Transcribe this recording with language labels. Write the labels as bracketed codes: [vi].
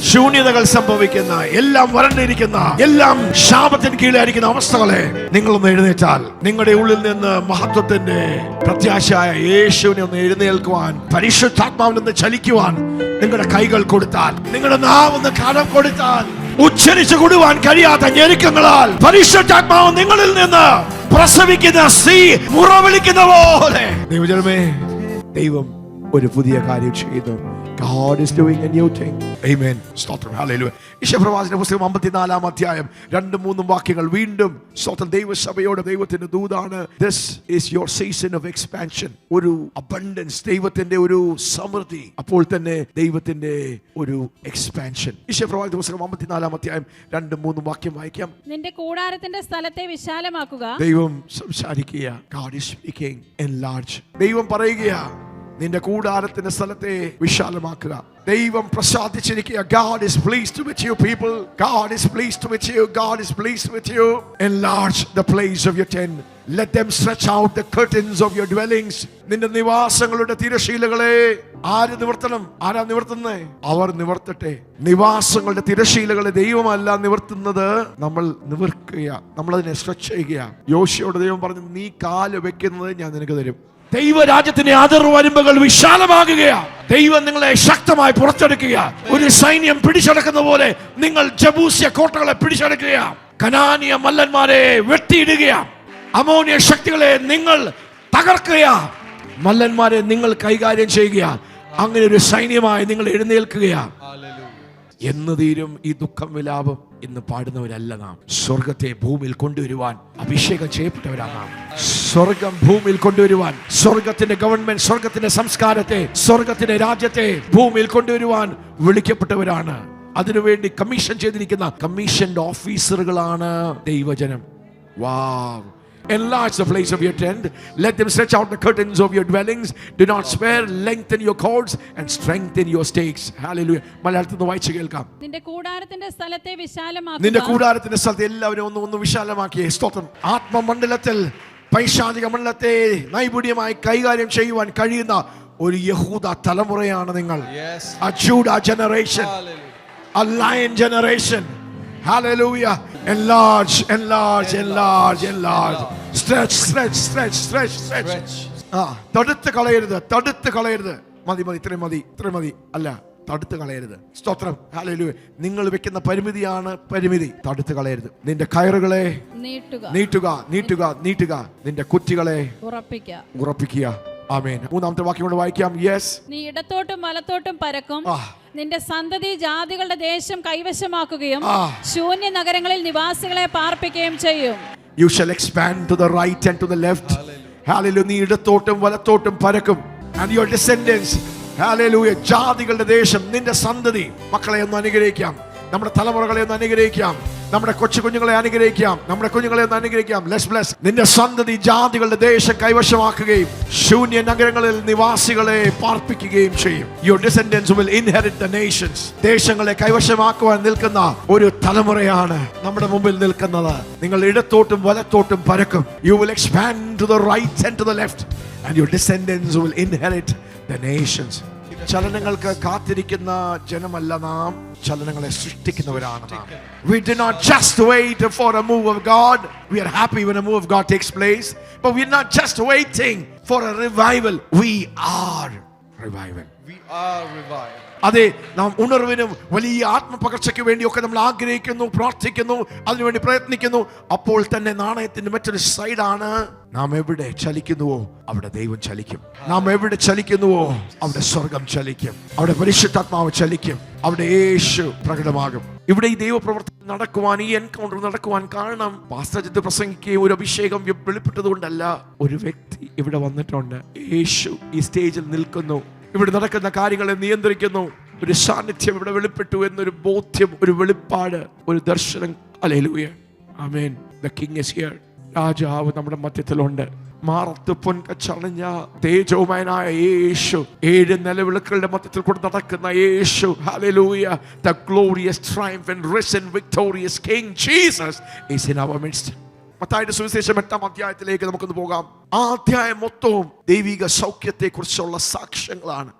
[ml] ശൂന്യതകൾ സംഭവിക്കുന്ന, എല്ലാം വരണ്ടിരിക്കുന്ന, എല്ലാം ശാപത്തിന് കീഴിലായിരിക്കുന്ന അവസ്ഥകളെ നിങ്ങളൊന്ന് എഴുന്നേറ്റാൽ, നിങ്ങളുടെ ഉള്ളിൽ നിന്ന് മഹത്വത്തിന്റെ പ്രത്യാശയായ യേശുവിനെ ഒന്ന് എഴുന്നേൽക്കുവാൻ, പരിശുദ്ധാത്മാവിൽ നിന്ന് ചലിക്കുവാൻ നിങ്ങളുടെ കൈകൾ കൊടുത്താൽ, നിങ്ങളുടെ നാവൊന്ന് കടം കൊടുത്താൽ, ഉച്ചരിച്ചു കൊടുവാൻ കഴിയാത്ത ഞെരുക്കങ്ങളാൽ പരിശുദ്ധാത്മാവ് നിങ്ങളിൽ നിന്ന് പ്രസവിക്കുന്ന സ്ത്രീ മുറവിളിക്കുന്ന പോലെ ദൈവജനമേ, ദൈവം ഒരു പുതിയ കാര്യം ചെയ്യുന്നു. [en] God is doing a new thing. Amen. സ്തോത്രം. ഹല്ലേലൂയ. [ml] യശയ്യാപ്രവാചകന്റെ പുസ്തകം 54-ാം അധ്യായം 2-3 വാക്യങ്ങൾ വീണ്ടും സ്തോത്രം ദൈവസഭയോട് ദൈവത്തിന്റെ ദൂതാണ്. [en] This is your season of expansion. [ml] ഒരു abundance, ദൈവത്തിന്റെ ഒരു സമൃദ്ധി, അപ്പോൾ തന്നെ ദൈവത്തിന്റെ ഒരു എക്സ്പാൻഷൻ. യശയ്യാപ്രവാചകന്റെ പുസ്തകം 54-ാം അധ്യായം 2-3 വാക്യം വായിക്കാം. നിന്റെ കൂടാരത്തിന്റെ സ്ഥലത്തെ വിശാലമാക്കുക. ദൈവം സംസാരിക്കുക. [en] God is speaking. Enlarge. [ml] ദൈവം പറയുക, നിന്റെ കൂടാരത്തിന്റെ സ്ഥലത്തെ വിശാലമാക്കുക. ദൈവം പ്രസാദിച്ചിരിക്കുക. [en] God is pleased with you people. God is pleased with you. God is pleased with you. Enlarge the place of your tent. Let them stretch out the curtains of your dwellings. [ml] നിന്റെ നിവാസങ്ങളുടെ തിരശീലകളെ ആര് നിവർത്തണം? ആരാ നിവർത്തുന്നേ? അവർ നിവർത്തട്ടെ. നിവാസങ്ങളുടെ തിരശീലകളെ ദൈവമല്ല നിവർത്തുന്നത്, നമ്മൾ നിവർക്കുക, നമ്മളതിനെ stretch ചെയ്യുക. യോശുവയോട് ദൈവം പറഞ്ഞു, നീ കാല് വെക്കുന്നത് ഞാൻ നിനക്ക് തരും. ദൈവരാജ്യത്തിന്റെ അതിർവരമ്പുകൾ വിശാലമാകുകയാ. ദൈവം നിങ്ങളെ ശക്തമായി പുറത്തെടുക്കുക. ഒരു സൈന്യം പിടിച്ചെടുക്കുന്ന പോലെ നിങ്ങൾ ജബൂസ്യ കോട്ടകളെ പിടിച്ചെടുക്കുക. കനാനിയ മല്ലന്മാരെ വെട്ടിയിടുക. അമോനിയ ശക്തികളെ നിങ്ങൾ തകർക്കുക. മല്ലന്മാരെ നിങ്ങൾ കൈകാര്യം ചെയ്യുക. അങ്ങനെ ഒരു സൈന്യമായി നിങ്ങൾ എഴുന്നേൽക്കുകയാണ്. എന്ന് തീരും ഈ ദുഃഖം വിലാപം ഇന്ന് പാടുന്നവരല്ല നാം. സ്വർഗത്തെ ഭൂമിയിൽ കൊണ്ടുവരുവാൻ അഭിഷേകം ചെയ്യപ്പെട്ടവരാണ് നാം. സ്വർഗം ഭൂമിയിൽ കൊണ്ടുവരുവാൻ, സ്വർഗത്തിന്റെ ഗവൺമെന്റ്, സ്വർഗത്തിന്റെ സംസ്കാരത്തെ, സ്വർഗത്തിന്റെ രാജ്യത്തെ ഭൂമിയിൽ കൊണ്ടുവരുവാൻ വിളിക്കപ്പെട്ടവരാണ്. അതിനുവേണ്ടി കമ്മീഷൻ ചെയ്തിരിക്കുന്ന കമ്മീഷൻഡ് ഓഫീസറുകളാണ് ദൈവജനം. വാവ്. [en] Enlarge the place of your tent. Let them stretch out the curtains of your dwellings. Do not spare. Lengthen your cords and strengthen your stakes. [ml] Hallelujah. മലയാളത്തിൽ നിന്ന് വായിച്ചു കേൾക്കാം. നിന്റെ കൂടാരത്തിന്റെ സ്ഥലത്തെ വിശാലമാക്കുക. നിന്റെ കൂടാരത്തിന്റെ സ്ഥലത്തെ എല്ലാവരും ഒന്ന് വിശാലമാക്കിയേ. സ്തോത്രം. ആത്മമണ്ഡലത്തിൽ, പൈശാചിക മണ്ഡലത്തെ നൈപുണ്യമായി കൈകാര്യം ചെയ്യുവാൻ കഴിയുന്ന ഒരു യഹൂദ തലമുറയാണ് നിങ്ങൾ. [en] A Judah generation. A lion generation. Hallelujah. Enlarge, enlarge, enlarge, enlarge. Stretch, stretch, stretch, stretch, stretch. [ml] തടുത്ത് കളയരുത്, തടുത്ത് കളയരുത്. മതി മതി, ഇത്രയും മതി, ഇത്രയും മതി. അല്ല, തടുത്ത് കളയരുത്. സ്തോത്രം. ഹല്ലേലൂയ. നിങ്ങൾ വെക്കുന്ന പരിമിതിയാണ് പരിമിതി. തടുത്ത് കളയരുത്. നിന്റെ കയറുകളെ നീട്ടുക, നീട്ടുക, നീട്ടുക, നീട്ടുക. നിന്റെ കുറ്റികളെ ഉറപ്പിക്കുക, ഉറപ്പിക്കുക. ആമേൻ. 3-ാമത്തെ വാക്യം കൊണ്ട് വായിക്കാം. യെസ്. നീ ഇടത്തോട്ടും വലത്തോട്ടും പരക്കും. നിന്റെ സന്തതി ജാതികളുടെ ദേശം കൈവശമാക്കുകയും ശൂന്യ നഗരങ്ങളിൽ നിവാസികളെ പാർപ്പിക്കുകയും ചെയ്യും. [en] You shall expand to the right and to the left. [ml] Hallelujah. നീ ഇടത്തോട്ടും വലത്തോട്ടും പരക്കും. [en] And your descendants, [ml] hallelujah, ജാതികളുടെ ദേശം, നിന്റെ സന്തതി, മക്കളെ ഒന്ന് അനുഗ്രഹിക്കാം. നമ്മുടെ തലമുറകളെ ഒന്ന് അനുഗ്രഹിക്കാം, നമ്മുടെ കൊച്ചുകുഞ്ഞുങ്ങളെ അനുഗ്രഹിക്കാം, നമ്മുടെ കുഞ്ഞുങ്ങളെ ഒന്ന് അനുഗ്രഹിക്കാം. Let's bless. നിന്റെ സന്തതി ജാതികളുടെ ദേശം കൈവശമാക്കുകയും ശൂന്യ നഗരങ്ങളിൽ നിവാസികളെ പാർപ്പിക്കുകയും ചെയ്യും. [en] Your descendants will inherit the nations. [ml] ദേശങ്ങളെ കൈവശമാക്കുവാൻ നിൽക്കുന്ന ഒരു തലമുറയാണ് നമ്മുടെ മുമ്പിൽ നിൽക്കുന്നത്. നിങ്ങൾ ഇടത്തോട്ടും വലത്തോട്ടും പരക്കും. [en] You will expand to the right and to the left, and your descendants will inherit the nations. [ml] ചലനങ്ങൾക്ക് കാത്തിരിക്കുന്ന ജനമല്ല നാം, ചലനങ്ങളെ സൃഷ്ടിക്കുന്നവരാണ് നാം. [en] We do not just wait for a move of God. We are happy when a move of God takes place, but we are not just waiting for a revival. We are revival. We are revived. [ml] അതെ, നാം ഉണർവിനും വലിയ ആത്മപകർച്ചയ്ക്ക് വേണ്ടിയൊക്കെ നമ്മൾ ആഗ്രഹിക്കുന്നു, പ്രാർത്ഥിക്കുന്നു, അതിനുവേണ്ടി പ്രയത്നിക്കുന്നു. അപ്പോൾ തന്നെ നാണയത്തിന്റെ മറ്റൊരു സൈഡാണ്, നാം എവിടെ ചലിക്കുന്നുവോ അവിടെ ദൈവം ചലിക്കും. നാം എവിടെ ചലിക്കുന്നുവോ അവിടെ സ്വർഗം ചലിക്കും, അവിടെ പരിശുദ്ധാത്മാവ് ചലിക്കും, അവിടെ യേശു പ്രകടമാകും. ഇവിടെ ഈ ദൈവപ്രവർത്തനം നടക്കുവാൻ, ഈ എൻകൗണ്ടർ നടക്കുവാൻ കാരണം പാസ്റ്റർ പ്രസംഗിക്കുകയും ഒരു അഭിഷേകം വെളിപ്പെട്ടതുകൊണ്ടല്ല. ഒരു വ്യക്തി ഇവിടെ വന്നിട്ടുണ്ട്, യേശു ഈ സ്റ്റേജിൽ നിൽക്കുന്നു, ഇവിടെ നടക്കുന്ന കാര്യങ്ങളെ നിയന്ത്രിക്കുന്നു. ഒരു സാന്നിധ്യം ഇവിടെ വെളിപ്പെട്ടു എന്നൊരു ബോധ്യം, ഒരു വെളിപ്പാട്, ഒരു ദർശനം. Hallelujah, amen. [en] The king is here. [ml] രാജാവ് നമ്മുടെ മധ്യത്തിലുണ്ട്. മാറത്ത് പൊൻകച്ചണിഞ്ഞ തേജോമയനായ യേശു, 7 നിലവിളക്കുകളുടെ മധ്യത്തിൽ കൂടെ നടക്കുന്ന യേശു. Hallelujah. [en] The glorious triumph and risen victorious King Jesus is in our midst. [ml] മത്തായിയുടെ സുവിശേഷം 8-ാം അധ്യായത്തിലേക്ക് നമുക്കൊന്ന് പോകാം. ആ അധ്യായം മൊത്തവും ദൈവിക സൗഖ്യത്തെ കുറിച്ചുള്ള സാക്ഷ്യങ്ങളാണ്.